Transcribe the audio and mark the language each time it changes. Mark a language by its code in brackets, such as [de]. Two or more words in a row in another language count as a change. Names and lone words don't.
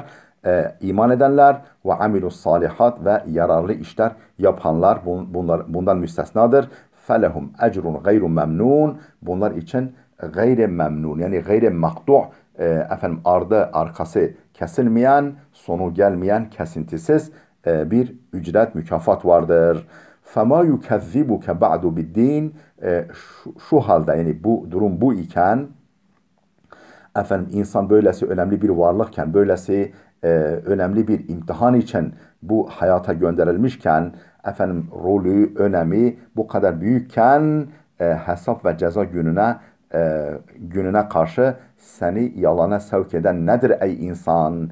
[tr] İman edenler ve [ar] عملوا الصالحات [tr] ve yararlı işler yapanlar bundan müstesnadır. [ar] فلهم أجر غير ممنون. [tr] Bunlar için [ar] غير ممنون, [tr] yani [ar] غير مقطوع' [tr] ardı arkası kesilmeyen, sonu gelmeyen, kesintisiz bir ücret, mükafat vardır. [ar] فَمَا يُكَذِّبُكَ بَعْدُ بِالدِّينَ. [tr] Şu halde, yani bu durum bu iken, insan böylesi önemli bir varlıkken, böylesi önemli bir imtihan için bu hayata gönderilmişken, rolü, önemi bu kadar büyükken, hesap ve ceza gününe karşı seni yalana sevk eden nedir ey insan?